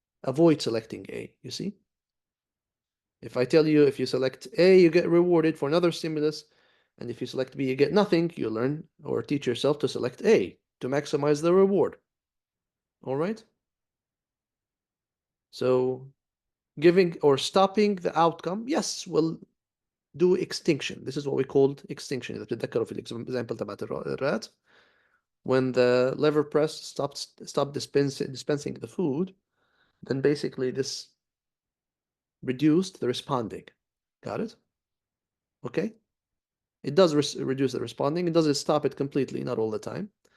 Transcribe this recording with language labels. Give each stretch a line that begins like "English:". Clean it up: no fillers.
English: Avoid selecting A, you see? If I tell you if you select A, you get rewarded for another stimulus, and if you select B, you get nothing, you learn or teach yourself to select A to maximize the reward. All right? So giving or stopping the outcome, yes, will do extinction. This is what we called extinction.
Arabic: إذا بتتذكروا في example تبعت الرات.
English: When the lever press stopped dispensing the food, then basically this reduced the responding. Got it? Okay? It does reduce the responding. It doesn't stop it completely, not all the time.